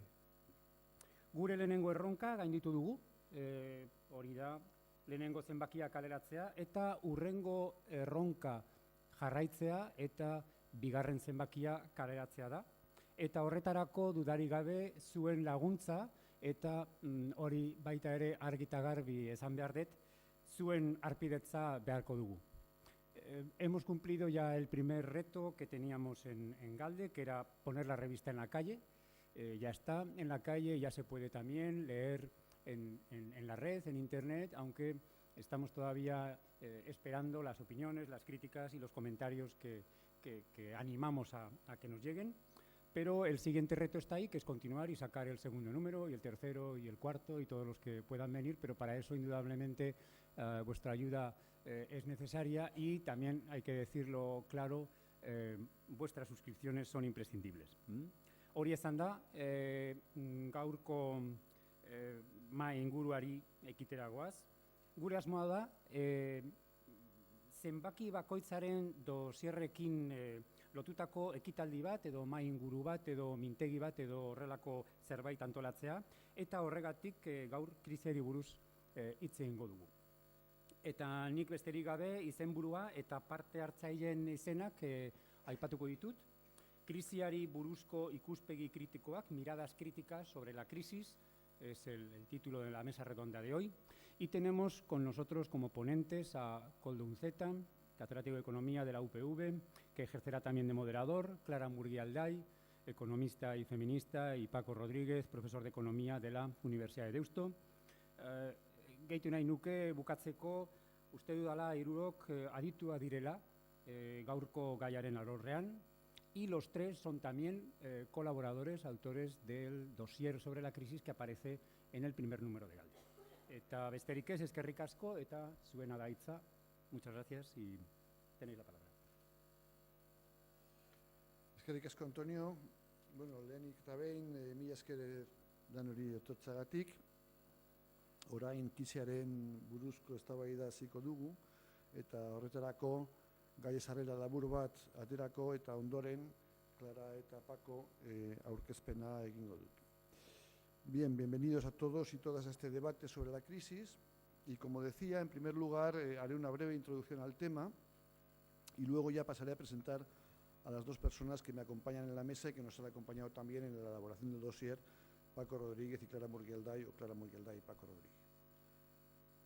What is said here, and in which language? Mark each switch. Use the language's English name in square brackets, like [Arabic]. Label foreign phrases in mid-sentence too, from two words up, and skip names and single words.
[Basque] Gure lehenengo erronka gainditu dugu, hori da lehenengo zenbakia kaleratzea, eta hurrengo erronka jarraitzea eta bigarren zenbakia kaleratzea da. Eta horretarako dudarik gabe zuen laguntza eta hori baita ere argita garbi esan behar dut, zuen arpidetza beharko dugu. [Spanish] Hemos cumplido ya el primer reto que teníamos en Galde, que era poner la revista en la calle. Ya está en la calle, ya se puede también leer en la red, en internet, aunque estamos todavía esperando las opiniones, las críticas y los comentarios que animamos a que nos lleguen. Pero el siguiente reto está ahí, que es continuar y sacar el segundo número y el tercero y el cuarto y todos los que puedan venir, pero para eso indudablemente vuestra ayuda es necesaria y también hay que decirlo claro, vuestras suscripciones son imprescindibles. [Basque] Hori esan da, gaurko mahai inguruari ekitera goaz. Gure asmoa da, zenbaki bakoitzaren dosierrekin lotutako ekitaldi bat edo mahai inguru bat edo mintegi bat edo horrelako zerbait antolatzea eta horregatik gaur krisiari buruz hitz egingo dugu. Eta nik besterik gabe izenburua eta parte hartzaileen izenak aipatuko ditut. Krisiari buruzko ikuspegi kritikoak, [Spanish] miradas críticas sobre la crisis, es el título de la mesa redonda de hoy. Y tenemos con nosotros como ponentes a Koldo Unceta, catedrático de Economía de la UPV, que ejercerá también de moderador, Clara Murguialday, economista y feminista, y Paco Rodríguez, profesor de Economía de la Universidad de Deusto. [Basque] Gehitu nahi nuke bukatzeko, uste dudala hirurok aditua direla gaurko gaiaren alorrean, [Spanish] y los tres son también colaboradores, autores del dossier sobre la crisis que aparece en el primer número de Galde. [Basque] Eta besterik ez, eskerrik asko, eta zuena da hitza. [Spanish] Muchas gracias y tenéis la palabra. [Basque] Eskerrik asko, Antonio. Bueno, lehenik eta behin, mila esker danori etortzagatik. Orain krisiaren buruzko eztabaida hasiko dugu eta horretarako gai sarrera labur bat aterako eta ondoren Clara eta Paco aurkezpena egingo dut. [Spanish] Bien, bienvenidos a todos y todas a este debate sobre la crisis y como decía, en primer lugar haré una breve introducción al tema y luego ya pasaré a presentar a las dos personas que me acompañan en la mesa y que nos han acompañado también en la elaboración del dossier, Paco Rodríguez y Clara Murguialday, o Clara Murguialday y Paco Rodríguez.